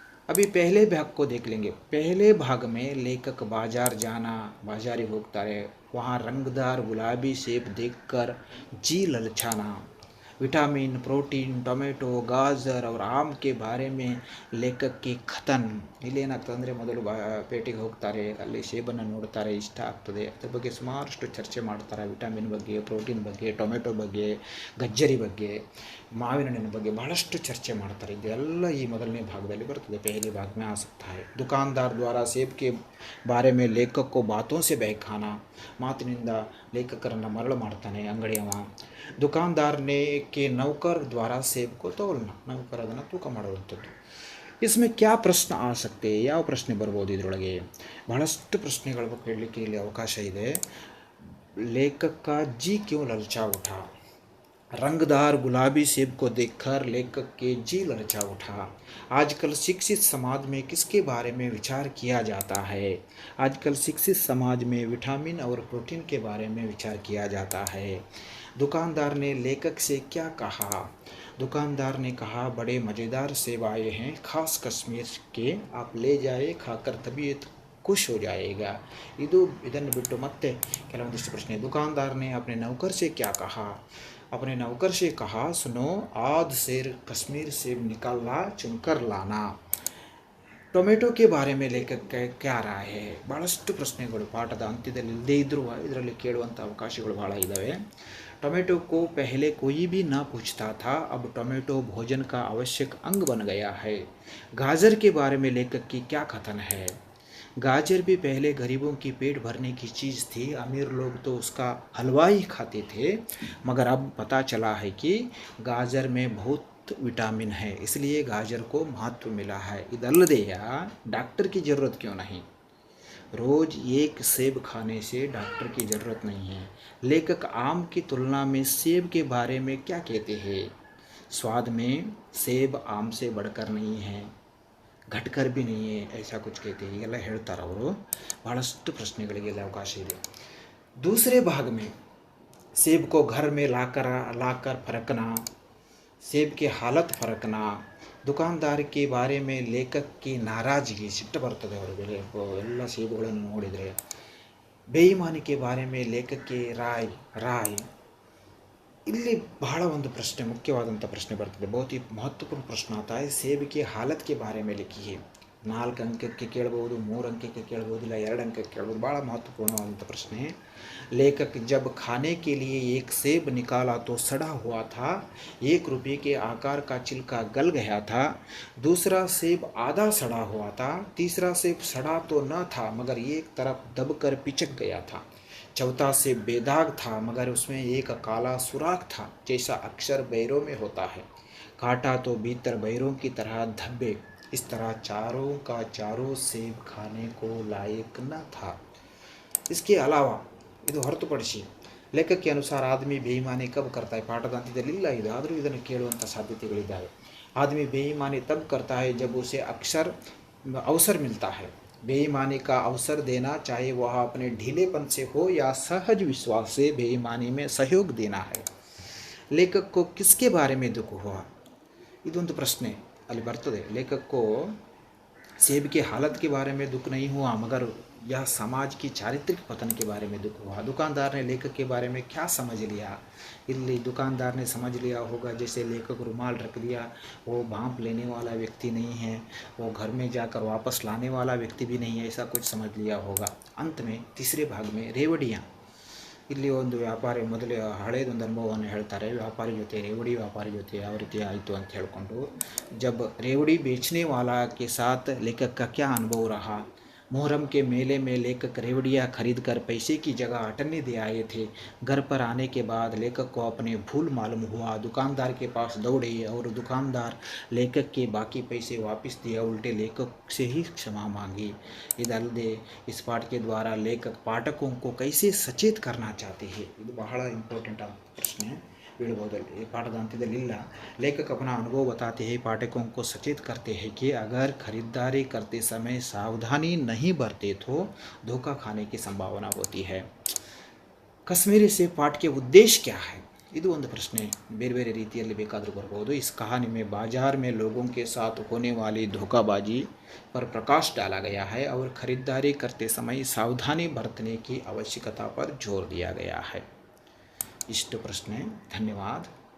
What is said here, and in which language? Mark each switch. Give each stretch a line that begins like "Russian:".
Hindi: अभी पहले भाग को देख लेंगे। पहले भाग में लेखक बाजार जाना, बाजारी होता है, वहाँ रंगदार गुलाबी सेब देखकर जी ललचाना, विटामिन, प्रोटीन, टೊಮೆಟೊ, गाजर और आम के बारे में लेखक की कथन।
Kannada: ಇಲ್ಲೇನಾಗ್ತದೆ ಅಂದರೆ, ಮೊದಲು ಪೇಟೆಗೆ ಹೋಗ್ತಾರೆ, ಅಲ್ಲಿ ಸೇಬನ್ನು ನೋಡ್ತಾರೆ, ಇಷ್ಟ ಆಗ್ತದೆ, ಅದ್ರ ಬಗ್ಗೆ ಸುಮಾರಷ್ಟು ಚರ್ಚೆ ಮಾಡ್ತಾರೆ। ವಿಟಾಮಿನ್ ಬಗ್ಗೆ, ಪ್ರೋಟೀನ್ ಬಗ್ಗೆ, ಟೊಮೆಟೊ ಬಗ್ಗೆ, ಗಜ್ಜರಿ ಬಗ್ಗೆ, ಮಾವಿನ ಹಣ್ಣಿನ ಬಗ್ಗೆ ಬಹಳಷ್ಟು ಚರ್ಚೆ ಮಾಡ್ತಾರೆ। ಇದೆಲ್ಲ ಈ ಮೊದಲನೇ ಭಾಗದಲ್ಲಿ ಬರ್ತದೆ।
Hindi: पहले भाग में आ सकता है। दुकानदार द्वारा सेब के बारे में लेखक को बातों से बहकाना,
Kannada: ಮಾತಿನಿಂದ ಲೇಖಕರನ್ನು ಮರಳು ಮಾಡ್ತಾನೆ ಅಂಗಡಿಯವ।
Hindi: दुकानदारने के नौकर द्वारा सेब को तोलना, नौकर
Kannada: ಅದನ್ನು ತೂಕ ಮಾಡುವಂಥದ್ದು।
Hindi: इसमें क्या प्रश्न आ सकते हैं?
Kannada: ಯಾವ ಪ್ರಶ್ನೆ ಬರ್ಬೋದು ಇದರೊಳಗೆ? ಬಹಳಷ್ಟು ಪ್ರಶ್ನೆಗಳು ಕೇಳಲಿಕ್ಕೆ ಇಲ್ಲಿ ಅವಕಾಶ ಇದೆ।
Hindi: लेखक का जी क्यों ललचा उठा? रंगदार गुलाबी सेब को देखकर लेखक के जी ललचा उठा। आजकल शिक्षित समाज में किसके बारे में विचार किया जाता है? आजकल शिक्षित समाज में विटामिन और प्रोटीन के बारे में विचार किया जाता है। दुकानदार ने लेखक से क्या कहा? दुकानदार ने कहा, बड़े मज़ेदार सेब आए हैं, खास कश्मीर के, आप ले जाए, खाकर तबीयत खुश हो जाएगा।
Kannada: ಇದನ್ನು ಬಿಟ್ಟು ಮತ್ತೆ ಕೆಲವೊಂದಿಷ್ಟು ಪ್ರಶ್ನೆ।
Hindi: दुकानदार ने अपने नौकर से क्या कहा? अपने नौकर से कहा, सुनो, आध सेर कश्मीर सेब निकालना, चुनकर लाना।
Kannada: ಟೊಮೆಟೊ
Hindi: के बारे में लेखक क्या राय है?
Kannada: ಭಾಳಷ್ಟು ಪ್ರಶ್ನೆಗಳು ಪಾಠದ ಅಂತ್ಯದಲ್ಲಿ ಇಲ್ಲದೇ ಇದ್ದರೂ ಇದರಲ್ಲಿ ಕೇಳುವಂಥ ಅವಕಾಶಗಳು ಭಾಳ ಇದ್ದಾವೆ।
Hindi: टोमेटो को पहले कोई भी ना पूछता था, अब टोमेटो भोजन का आवश्यक अंग बन गया है। गाजर के बारे में लेखक की क्या कथन है? गाजर भी पहले गरीबों की पेट भरने की चीज़ थी, अमीर लोग तो उसका हलवा ही खाते थे, मगर अब पता चला है कि गाजर में बहुत विटामिन है, इसलिए गाजर को महत्व मिला है।
Kannada: ಇದಲ್ಲದೆಯ
Hindi: डॉक्टर की ज़रूरत क्यों नहीं? रोज़ 1 सेब खाने से डॉक्टर की ज़रूरत नहीं है। लेखक आम की तुलना में सेब के बारे में क्या कहते हैं? स्वाद में सेब आम से बढ़कर नहीं है, घटकर भी नहीं है, ऐसा कुछ कहते हैं।
Kannada: ಹೀಗೆಲ್ಲ ಹೇಳ್ತಾರೆ ಅವರು। ಬಹಳಷ್ಟು ಪ್ರಶ್ನೆಗಳಿಗೆಲ್ಲ ಅವಕಾಶ ಇದೆ।
Hindi: दूसरे भाग में सेब को घर में लाकर फरकना, सेब की हालत फरकना, दुकानदार के बारे में लेखक की नाराजगी,
Kannada: ಸಿಟ್ಟು ಬರ್ತದೆ ಅವರಿಗೆ ಎಲ್ಲ ಸೇಬುಗಳನ್ನು ನೋಡಿದರೆ।
Hindi: बेईमानी के बारे में लेखक की राय,
Kannada: ಇಲ್ಲಿ ಬಹಳ ಒಂದು ಪ್ರಶ್ನೆ, ಮುಖ್ಯವಾದಂಥ ಪ್ರಶ್ನೆ ಬರ್ತದೆ,
Hindi: बहुत ही महत्वपूर्ण प्रश्न आता है। सेब की हालत के बारे में लिखिए।
Kannada: 4 ಅಂಕಕ್ಕೆ ಕೇಳಬಹುದು, 3 ಅಂಕಕ್ಕೆ ಕೇಳಬಹುದು, ಇಲ್ಲ 2 ಅಂಕಕ್ಕೆ ಕೇಳಬಹುದು। ಬಹಳ ಮಹತ್ವಪೂರ್ಣವಾದಂಥ ಪ್ರಶ್ನೆ
Hindi: है। लेखक जब खाने के लिए एक सेब निकाला तो सड़ा हुआ था, 1 रुपये के आकार का छिलका गल गया था, दूसरा सेब आधा सड़ा हुआ था, तीसरा सेब सड़ा तो न था मगर एक तरफ दबकर पिचक गया था, चौथा सेब बेदाग था मगर उसमें एक काला सुराख था जैसा अक्सर बैरों में होता है, काटा तो भीतर बैरों की तरह धब्बे, इस तरह चारों का चारों सेब खाने को लायक न था। इसके अलावा
Kannada: ಇದು ಹೊರತುಪಡಿಸಿ ಲೇಖಕಕ್ಕೆ ಅನುಸಾರ ಆದಮಿ ಬೇಯಿಮಾನಿ ಕಬ್
Hindi: करता है,
Kannada: ಪಾಠದ ಅಂತ್ಯದಲ್ಲಿಲ್ಲ ಇದು, ಆದರೂ ಇದನ್ನು ಕೇಳುವಂಥ ಸಾಧ್ಯತೆಗಳಿದ್ದಾವೆ।
Hindi: आदमी बेईमानी तब करता है जब उसे अवसर मिलता है। बेईमानी का अवसर देना, चाहे वह अपने ढीलेपन से हो या सहज विश्वास से बेईमानी में सहयोग देना है। लेखक को किसके बारे में दुख हुआ?
Kannada: ಇದೊಂದು ಪ್ರಶ್ನೆ ಅಲ್ಲಿ ಬರ್ತದೆ।
Hindi: लेखक को सेब की हालत के बारे में दुख नहीं हुआ मगर यह समाज की चारित्रिक पतन के बारे में दुख हुआ। दुकानदार ने लेखक के बारे में क्या समझ लिया? इल्ली दुकानदार ने समझ लिया होगा जैसे लेखक रुमाल रख दिया, वो भांप लेने वाला व्यक्ति नहीं है, वो घर में जाकर वापस लाने वाला व्यक्ति भी नहीं है, ऐसा कुछ समझ लिया होगा। अंत में तीसरे भाग में रेवड़ियाँ,
Kannada: ಇಲ್ಲಿ ಒಂದು ವ್ಯಾಪಾರಿ ಮೊದಲೇ ಹಳೇದೊಂದು ಅನುಭವವನ್ನು ಹೇಳ್ತಾರೆ। ವ್ಯಾಪಾರಿ ಜೊತೆ ರೇವಡಿ ವ್ಯಾಪಾರಿ ಜೊತೆ ಯಾವ ರೀತಿ ಆಯಿತು ಅಂತ ಹೇಳ್ಕೊಂಡು,
Hindi: जब रेवड़ी बेचने वाला के साथ लेखक का क्या अनुभव रहा। मुहर्रम के मेले में लेखक रेवड़ियाँ खरीद कर पैसे की जगह अटन्नी दे आए थे। घर पर आने के बाद लेखक को अपने भूल मालूम हुआ, दुकानदार के पास दौड़े और दुकानदार लेखक के बाकी पैसे वापस दिया, उल्टे लेखक से ही क्षमा मांगी।
Kannada: ಇದಲ್ಲದೆ
Hindi: इस पाठ के द्वारा लेखक पाठकों को कैसे सचेत करना चाहते हैं,
Kannada: ಇದು ಬಹಳ ಇಂಪಾರ್ಟೆಂಟ್ ಆದ ಪ್ರಶ್ನೆ ಬೀಳಬಹುದಲ್ಲಿ, ಪಾಠದ ಅಂತ್ಯದಲ್ಲಿಲ್ಲ।
Hindi: लेखक अपना अनुभव बताते हैं, पाठकों को सचेत करते हैं कि अगर खरीदारी करते समय सावधानी नहीं बरते तो धोखा खाने की संभावना होती है। कश्मीरी से पाठ के उद्देश्य क्या है?
Kannada: ಇದು ಒಂದು ಪ್ರಶ್ನೆ, ಬೇರೆ ಬೇರೆ ರೀತಿಯಲ್ಲಿ ಬೇಕಾದರೂ ಬರಬಹುದು।
Hindi: इस कहानी में बाजार में लोगों के साथ होने वाली धोखाबाजी पर प्रकाश डाला गया है और खरीदारी करते समय सावधानी बरतने की आवश्यकता पर जोर दिया गया है। इष्ट प्रश्न। धन्यवाद।